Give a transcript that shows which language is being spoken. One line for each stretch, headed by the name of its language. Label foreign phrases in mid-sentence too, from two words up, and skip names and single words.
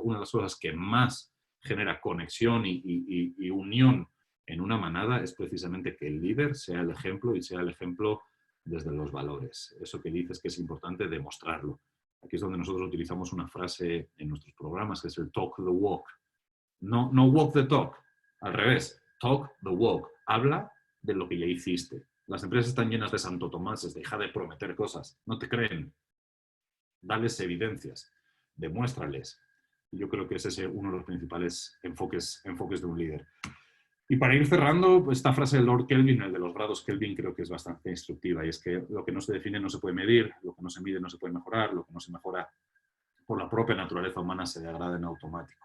Spanish: Una de las cosas que más genera conexión y unión en una manada es precisamente que el líder sea el ejemplo y sea el ejemplo desde los valores. Eso que dices que es importante demostrarlo. Aquí es donde nosotros utilizamos una frase en nuestros programas que es el
English: talk the walk.
Spanish: No, no
English: walk the talk,
Spanish: al revés,
English: talk the walk.
Spanish: Habla de lo que ya hiciste. Las empresas están llenas de Santo Tomás, deja de prometer cosas, no te creen. Dales evidencias, demuéstrales. Yo creo que ese es uno de los principales enfoques de un líder. Y para ir cerrando, esta frase de Lord Kelvin, el de los grados Kelvin, creo que es bastante instructiva, y es que lo que no se define no se puede medir, lo que no se mide no se puede mejorar, lo que no se mejora por la propia naturaleza humana se degrada en automático.